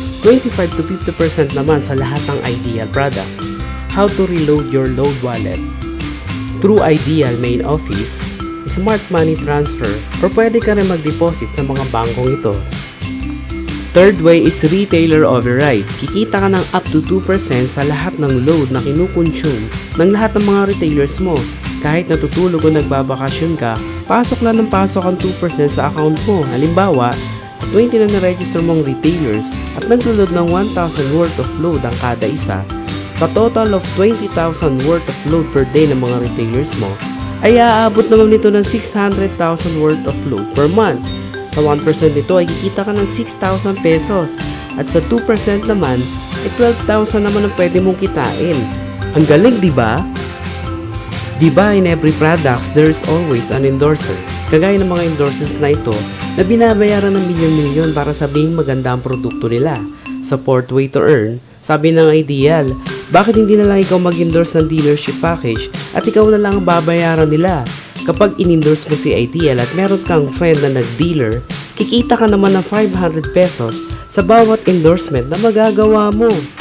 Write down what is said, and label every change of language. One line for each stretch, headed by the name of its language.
Filipino: 25 to 50% naman sa lahat ng Ideal products.
English: How to reload your load wallet? Through Ideal main office, smart money transfer,
Filipino: o pwede ka rin mag-deposit sa mga bangkong ito.
English: Third way is retailer override.
Filipino: Kikita ka ng up to 2% sa lahat ng load na kinukonsume ng lahat ng mga retailers mo. Kahit natutulog o nagbabakasyon ka, pasok lang ng pasok ang 2% sa account mo. Halimbawa, sa 20 na na-register mong retailers at naglo-load ng 1,000 worth of load ang kada isa, Sa total of 20,000
English: worth of load per day
Filipino: ng mga retailers mo, ay aabot naman nito ng 600,000
English: worth of load per month.
Filipino: Sa 1% nito ay kikita ka ng 6,000 pesos at sa 2% naman ay 12,000 naman ang pwede mong kitain. Ang galing, di ba?
English: Di ba in every products there's always an endorser?
Filipino: Kagaya ng mga endorsers na ito na binabayaran ng milyon-milyon para sabihing maganda ang produkto nila. Sa
English: fourth way to earn,
Filipino: sabi ng Ideal, bakit hindi na lang ikaw mag-endorse ng dealership package at ikaw na lang ang babayaran nila? Kapag in-endorse mo si Ideal at meron kang friend na nag-dealer, kikita ka naman ng 500 pesos sa bawat endorsement na magagawa mo.